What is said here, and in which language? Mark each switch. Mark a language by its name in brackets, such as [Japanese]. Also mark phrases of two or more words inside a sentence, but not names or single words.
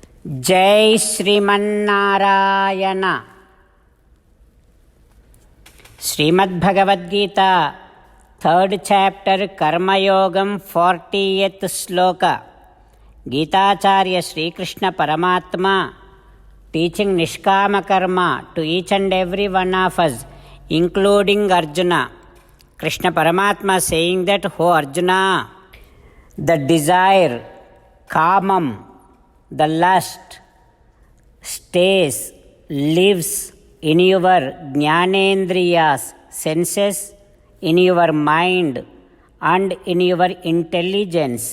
[Sanskrit] जय श्रीमन्नारायण। श्रीमद्भगवद्गीता [English] 3rd chapter [Sanskrit] कर्मयोगम 40th श्लोक। गीताचार्य श्रीकृष्ण परमात्मा [English] teaching [Sanskrit] निष्काम कर्मा [English] to each and every one of us, including Arjuna. Krishna Paramatma saying that, "O Arjuna, the desire, kamam, the lust stays, lives in your jnanendriyas, senses, in your mind and in your intelligence."